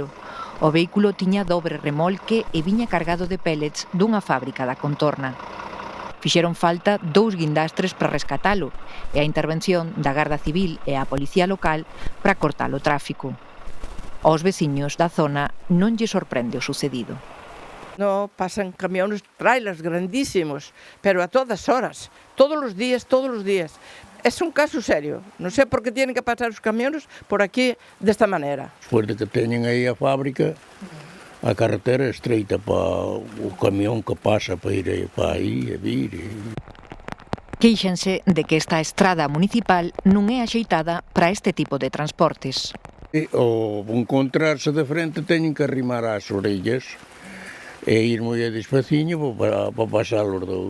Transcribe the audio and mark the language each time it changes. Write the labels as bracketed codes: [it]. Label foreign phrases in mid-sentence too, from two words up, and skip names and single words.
[gl] O vehículo tiña dobre remolque e viña cargado de pellets dunha fábrica da contorna. Fixeron falta 2 guindastres para rescatalo e a intervención da Garda Civil e a Policía Local para cortar o tráfico. Aos veciños da zona non lle sorprende o sucedido. [es] No, pasan camiones, trailers grandísimos, pero a todas horas, todos los días. Es un caso serio. No sé por qué tienen que pasar os camiones por aquí [gl] desta maneira. Despois de que teñen aí a fábrica, a carretera é estreita para o camión que pasa para ir para aí e vir. Queixanse de que esta estrada municipal non é axeitada para este tipo de transportes. Ao encontrarse de frente teñen que arrimar as orellas e ir moi despaciño para pasar os dous.